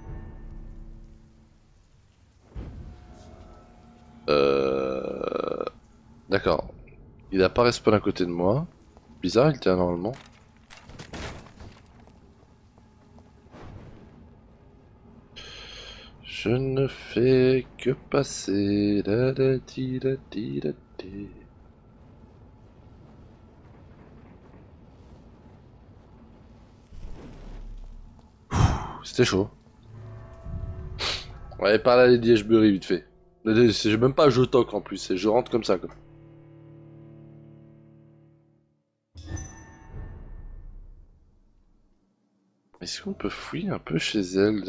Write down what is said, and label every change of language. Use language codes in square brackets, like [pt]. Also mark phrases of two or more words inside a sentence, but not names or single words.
[fr] D'accord. Il a pas respawn à côté de moi. Bizarre, il était là normalement. Je ne fais que passer. Da, da, di, da, di, da, di. C'était chaud. Ouais, par là les Liège-Bury vite fait. J'ai même pas je toque en plus, je rentre comme ça quoi. Est-ce qu'on peut fouiller un peu chez elle?